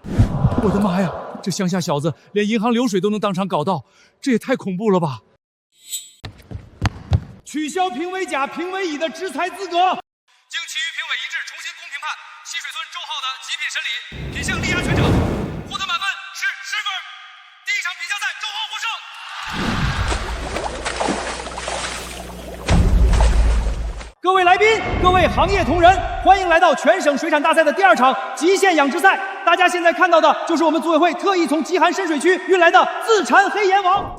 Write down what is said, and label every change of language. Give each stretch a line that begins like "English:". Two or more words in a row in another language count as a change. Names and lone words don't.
Chinese: 我的媽呀，這鄉下小子連銀行流水都能當場搞到，這也太恐怖了吧！取消評委甲、評委乙的執裁資格，經其餘評委一致重新公平判，溪水村周浩的極品審理，品項力壓全場，獲得滿分是10分。第1場比賽。各位来宾，各位行业同仁，欢迎来到全省水产大赛的第2场极限养殖赛。大家现在看到的就是我们组委会特意从极寒深水区运来的自产黑盐王。